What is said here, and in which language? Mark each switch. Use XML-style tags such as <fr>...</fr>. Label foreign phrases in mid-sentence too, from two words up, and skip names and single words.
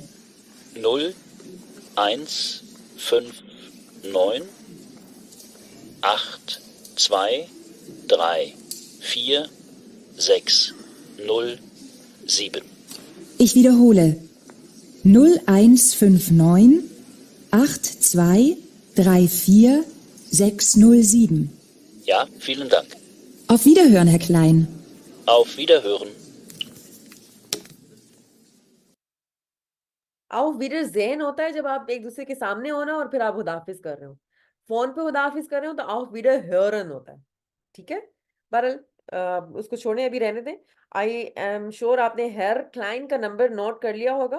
<de>0, 1, 5, 9, 8, 2, 3, 4, 6, 0, 7. Ich wiederhole. 0159 8234 607. Ja, vielen Dank. Auf Wiederhören, Herr Klein. Auf Wiederhören. Auf Wiedersehen</de> <hi>होता है जब आप एक दूसरे के सामने हो ना, और फिर आप खुदाफिज कर रहे हो। फोन पे खुदाफिज कर रहे हो तो</hi> <de>Auf Wiederhören</de> <hi>होता है। ठीक है, बहरहाल उसको छोड़ने, अभी रहने दें।</hi> <en>I am sure</en> <hi>आपने हेयर क्लाइन का नंबर नोट कर लिया होगा।</hi>